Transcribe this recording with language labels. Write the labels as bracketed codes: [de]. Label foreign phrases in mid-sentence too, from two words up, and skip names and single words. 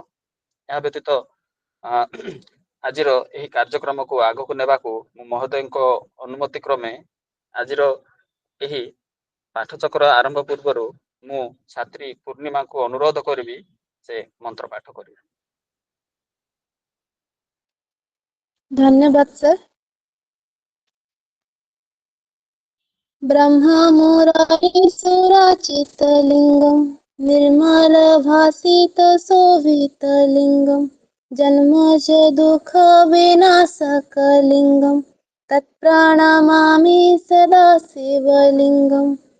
[or] ଏହା ବ୍ୟତୀତ ଆଜିର ଏହି କାର୍ଯ୍ୟକ୍ରମକୁ ଆଗକୁ ନେବାକୁ ମୁଁ ମହୋଦୟଙ୍କ ଅନୁମତି କ୍ରମେ ଆଜିର ଏହି ପାଠଚକ୍ର ଆରମ୍ଭ ପୂର୍ବରୁ ମୁଁ ଛାତ୍ରୀ ପୂର୍ଣ୍ଣିମାଙ୍କୁ ଅନୁରୋଧ କରିବି ସେ ମନ୍ତ୍ର ପାଠ କରିବେ। धन्यवाद सर। [sa] ब्रह्ममुरारिसुराचितलिङ्गं निर्मलभासितशोभितलिङ्गं जन्मज दुःखविनाशकलिङ्गं तत्प्रणमामि सदा शिवलिङ्गं